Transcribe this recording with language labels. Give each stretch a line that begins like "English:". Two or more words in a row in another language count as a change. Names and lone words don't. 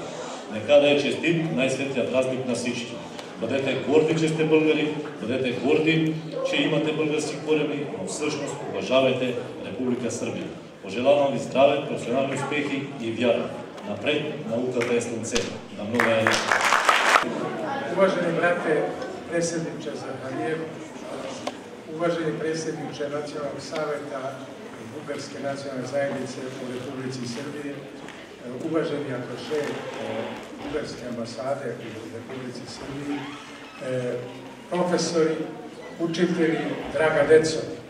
Bulgarian: Нека да е честит най-светлия празник на всички. Бъдете горди, че сте българи, бъдете горди, че имате български корени, но всъщност уважавайте Република Србија. Пожелавам ви здраве, професионални успехи и вяра. Напред, науката е слънце. На много е лето.
Serbian: Uvaženi brate, predsjedniče Zaharijev, uvaženi predsjedniče Nacionalnog saveta Bugarske nacionalne zajednice u Republici Srbiji, uvaženi ataše Bugarske ambasade u Republici Srbiji, profesori, učitelji, draga deco.